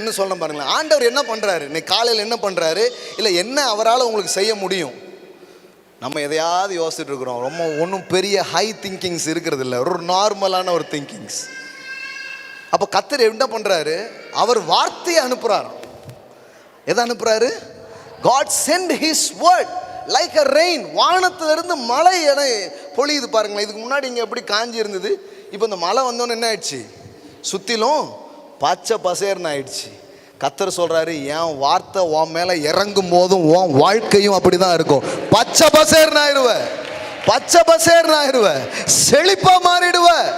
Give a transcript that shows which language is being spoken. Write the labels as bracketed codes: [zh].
[ta] இன்னும் சொல்ல பாருங்களேன், ஆண்டவர் என்ன பண்றாரு, இன்னைக்கு காலையில் என்ன பண்றாரு, இல்லை என்ன அவரால் உங்களுக்கு செய்ய முடியும். நம்ம எதையாவது யோசிச்சுட்டு இருக்கிறோம், ரொம்ப ஒன்றும் பெரிய ஹை திங்கிங்ஸ் இருக்கிறது இல்லை, ஒரு நார்மலான ஒரு திங்கிங்ஸ். அப்போ கர்த்தர் என்ன பண்றாரு, அவர் வார்த்தையை அனுப்புறாரு. எதை அனுப்புறாரு? [en] God send his word like a rain. [ta] வானத்திலிருந்து மழை என பொழியுது பாருங்களேன். இதுக்கு முன்னாடி இங்கே எப்படி காஞ்சி இருந்தது, இப்போ இந்த மழை வந்தோன்னு என்ன ஆயிடுச்சு, சுற்றிலும் பச்சை பசேர்னு ஆயிடுச்சு. கர்த்தர் சொல்றாரு, என் வார்த்தை உன் மேலே இறங்கும் போதும் உன் வாழ்க்கையும் அப்படிதான் இருக்கும். பச்சை பசேர்னு ஆயிடுவ, பச்சை பசேர்னு ஆயிடுவ, செழிப்பா மாறிடுவ.